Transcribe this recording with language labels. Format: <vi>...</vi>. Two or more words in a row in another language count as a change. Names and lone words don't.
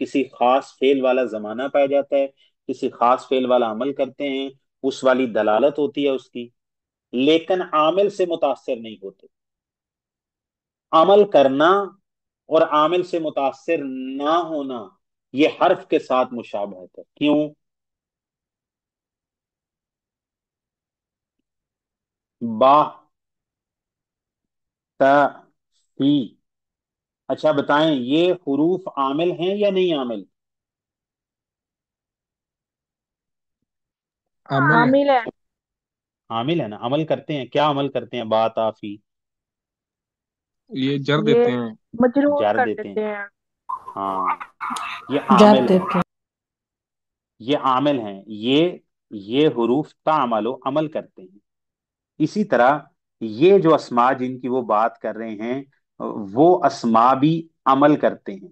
<ur>کسی خاص فعل والا زمانہ پایا جاتا ہے، کسی خاص فعل والا عمل کرتے ہیں، اس والی دلالت ہوتی ہے اس کی، لیکن عامل سے متاثر نہیں ہوتے. عمل کرنا اور عامل سے متاثر نہ ہونا یہ حرف کے ساتھ مشابہت ہے. کیوں؟ با، تا، فی. اچھا بتائیں یہ حروف عامل ہیں یا نہیں عامل؟ عامل ہے. عامل ہے. عامل ہے نا، عمل کرتے ہیں. کیا عمل کرتے ہیں؟ با، تا، فی. یہ جر یہ دیتے ہیں. مجرور جر کر دیتے ہیں. دیتے ہیں. ہاں، یہ جار عامل ہیں. دیتے یہ عامل ہیں. یہ حروف تعمل و عمل کرتے ہیں. اسی طرح یہ جو اسماء جن کی وہ بات کر رہے ہیں وہ اسماء بھی عمل کرتے ہیں.</ur>